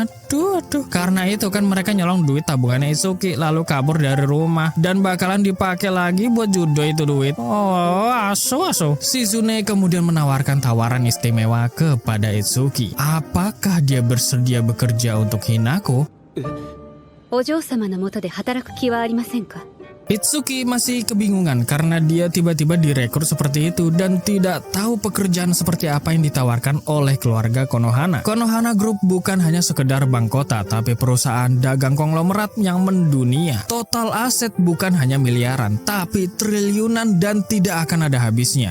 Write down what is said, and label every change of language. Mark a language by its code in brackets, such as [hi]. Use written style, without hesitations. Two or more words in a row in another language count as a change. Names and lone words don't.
[id] Aduh. Karena itu kan mereka nyolong duit tabungannya Itsuki lalu kabur dari rumah dan bakalan dipakai lagi buat Judoi itu duit. Oh, aso. Shizune kemudian menawarkan tawaran istimewa kepada Itsuki. Apakah dia bersedia bekerja untuk Hinako? [ja] お嬢様の下で働く気はありませんか？ [id] Itsuki masih kebingungan karena dia tiba-tiba direkrut seperti itu dan tidak tahu pekerjaan seperti apa yang ditawarkan oleh keluarga Konohana. Konohana Group bukan hanya sekedar bank kota, tapi perusahaan dagang konglomerat yang mendunia. Total aset bukan hanya miliaran, tapi triliunan dan tidak akan ada habisnya.